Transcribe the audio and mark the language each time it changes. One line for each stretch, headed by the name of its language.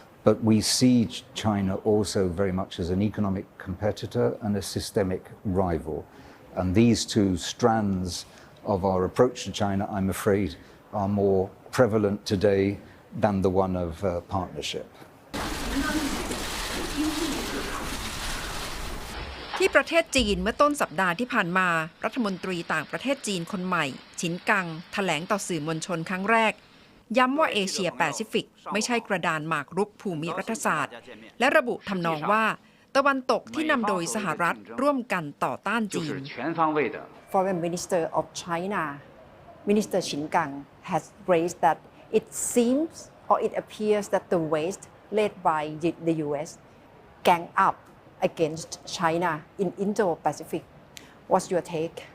English: But we see China also very much as an economic competitor and a systemic rival. And these 2 strands of our approach to China, I'm afraid, are more prevalent today than the one of partnership.
Thai: ที่ประเทศจีนเมื่อต้นสัปดาห์ที่ผ่านมารัฐมนตรีต่างประเทศจีนคนใหม่ฉินกังแถลงต่อสื่อมวลชนครั้งแรกย้ำว่าเอเชียแปซิฟิกไม่ใช่กระดานหมากรุกภูมิรัฐศาสตร์และระบุทำนองว่า ตะวันตกที่นำโดยสหรัฐร่วมกันต่อต้านจีน
English: Foreign Minister of China, Minister Qin Gang, has raised that it seems or it appears that the West, led by the US, gang up against China in Indo-Pacific. What's your take?